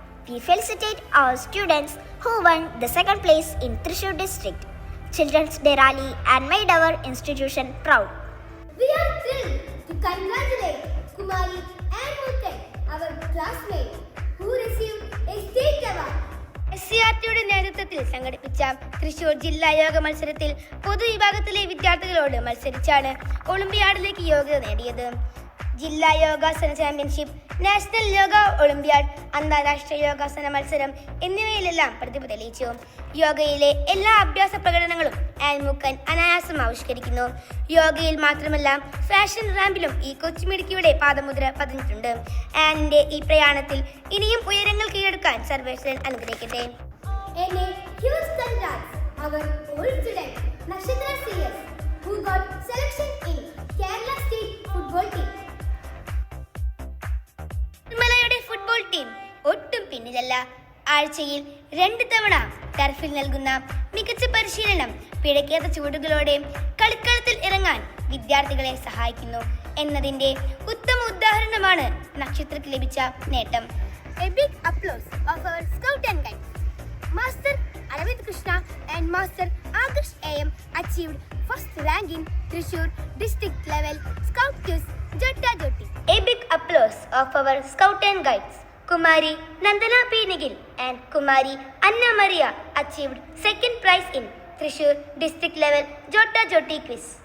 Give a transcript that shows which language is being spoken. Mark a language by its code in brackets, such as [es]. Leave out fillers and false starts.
[en] We felicitate our students who won the second place in Thrissur district Children's Day Rally and made our institution proud. We are thrilled to congratulate Kumari and Muthan, our classmates, who received a state award. [ml] SCRTയുടെ നേതൃത്വത്തിൽ സംഘടിപ്പിച്ച തൃശൂർ ജില്ലാ യോഗ മത്സരത്തിൽ പൊതുവിഭാഗത്തിലെ വിദ്യാർത്ഥികളോട് മത്സരിച്ചാണ് ഒളിമ്പിയാഡിലേക്ക് യോഗ്യത നേടിയത്. ജില്ലാ യോഗാസന championship, national yoga Olympiad, അന്താരാഷ്ട്ര യോഗാസന മത്സരം എന്നിവയിലെല്ലാം പ്രതിഭ തെളിയിച്ചു. യോഗയിലെ എല്ലാ അഭ്യാസ പ്രകടനങ്ങളും ആൻമുക്കൻ അനായാസം ആവിഷ്കരിക്കുന്നു. യോഗയിൽ മാത്രമല്ല ഫാഷൻ റാമ്പിലും ഈ കൊച്ചുമിടുക്കിയുടെ പാദമുദ്ര പതിഞ്ഞിട്ടുണ്ട്. ആനിന്റെ ഈ പ്രയാണത്തിൽ ഇനിയും ഉയരങ്ങൾ കീഴടക്കാൻ സർവേശ്വരൻ അനുഗ്രഹിക്കട്ടെ. [en] Huge congrats our old student Nakshatra CS who got selection in Kerala State Football Team. [ml] നിർമ്മലയുടെ football team ഒട്ടും പിന്നിലല്ല. ആഴ്ചയിൽ 2 തവണ ടർഫിൽ നൽകുന്ന മികച്ച പരിശീലനം പിഴയ്ക്കാത്ത ചുവടുകളോടെ കളിക്കളത്തിൽ ഇറങ്ങാൻ വിദ്യാർത്ഥികളെ സഹായിക്കുന്നു എന്നതിന്റെ ഉത്തമ ഉദാഹരണമാണ് നക്ഷത്രക്ക് ലഭിച്ച നേട്ടം. [en] A big applause of our Scout and Guides. Master Aravind Krishna and Master Adarsh AM achieved first rank in Thrissur district level Scout Quiz Jotta Jotti. A big applause of our Scout and Guides. Kumari Nandana P. Nigil and Kumari Anna Maria achieved second prize in Thrissur district level Jotta Jotti quiz.